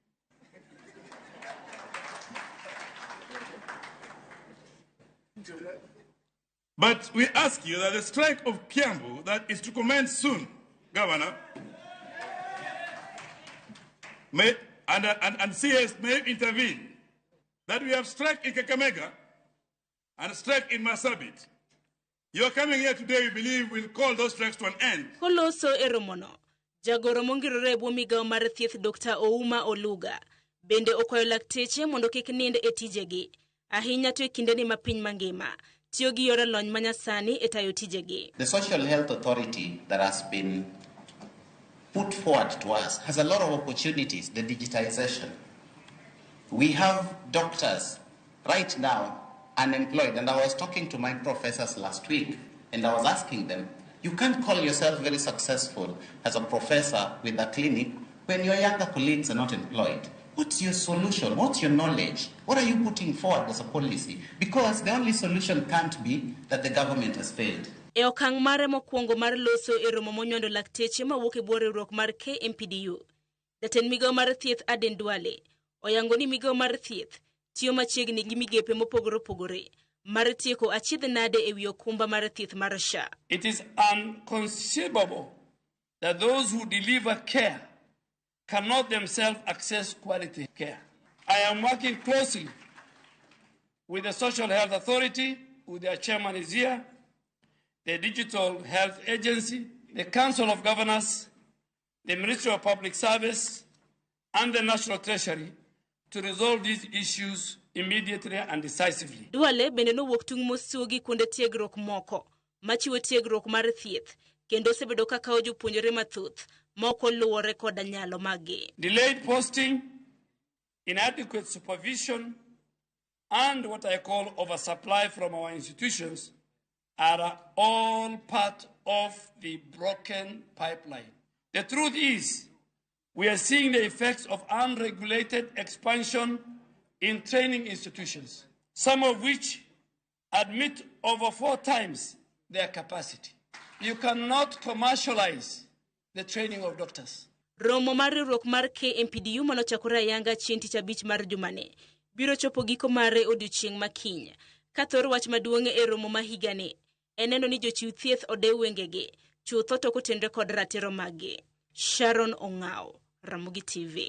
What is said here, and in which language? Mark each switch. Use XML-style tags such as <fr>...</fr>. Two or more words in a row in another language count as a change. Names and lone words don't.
<en>But we ask you that the strike of Kiambu that is to commence soon, Governor, and CS may intervene. That we have strike in Kakamega and strike in Marsabit. You are coming here today, we believe, will call those strikes to an end.</en> <luo>Koloso eromono, jagoro mongirore bwo migao mar thieth Dr. Ouma Oluga bende okwayo lakteche mondo kik nind e tijegi, ahinya to e kindeni ma piny mangima tiyo gi yore lony manyasani e tayo tijegi.</luo> <en>The social health authority that has been put forward to us has a lot of opportunities, the digitization. We have doctors right now unemployed, and I was talking to my professors last week and I was asking them, you can't call yourself very successful as a professor with a clinic when your younger colleagues are not employed. What's your solution? What's your knowledge? What are you putting forward as a policy? Because the only solution can't be that the government has failed.</en> <luo>E okang' mare mokwongo mar loso e romo monyondo lakteche mawuok e bwo riwruok mar KMPDU, jatend migao mar thieth Aden Duale oyango ni migao mar thieth tiyo machiegni gi migepe mopogore opogore mar tieko achiedh nade e wi okumba mar thieth mar SHA.</luo> <en>It is inconceivable that those who deliver care cannot themselves access quality care. I am working closely with the Social Health Authority, with their chairman is here, the Digital Health Agency, the Council of Governors, the Ministry of Public Service, and the National Treasury to resolve these issues immediately and decisively.</en> <luo>Duale bende no wuok tung' mosugi kuonde tiegruok moko machiwo tiegruok mar thieth kendo sebedo ka kawo jopuonjre mathoth moko luwore koda nyalo magi.</luo> <en>Delayed posting, inadequate supervision, and what I call oversupply from our institutions are all part of the broken pipeline. The truth is, we are seeing the effects of unregulated expansion in training institutions, some of which admit over 4 times their capacity. You cannot commercialize the training of doctors.</en> <luo>Romo mar riwruok mar KMPDU manochakore ayanga chieng' tich abich mar jumane biro chopo giko mare odiochieng' makiny. Ka thor wach maduong' e romo ma higani en neno ni jochiw thieth odew wengegi chutho to kotenre kod ratiro magi. Sharon Ong'ao, Ramogi TV.</luo>